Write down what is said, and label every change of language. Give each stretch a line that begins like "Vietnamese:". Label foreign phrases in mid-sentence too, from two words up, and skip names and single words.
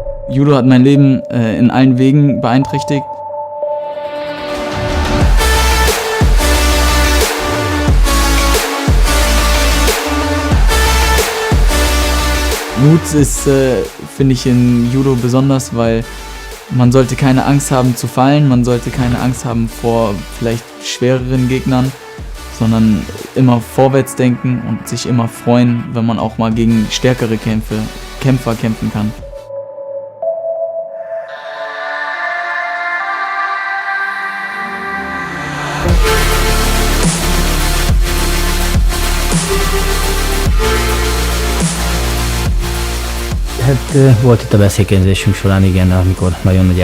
German: Judo hat mein Leben in allen Wegen beeinträchtigt. Mut ist, finde ich, in Judo besonders, weil man sollte keine Angst haben zu fallen, man sollte keine Angst haben vor vielleicht schwereren Gegnern, sondern immer vorwärts denken und sich immer freuen, wenn man auch mal gegen stärkere Kämpfer kämpfen kann.
Hungarian: Hát volt itt a beszélgetésünk során, igen, amikor nagyon nagy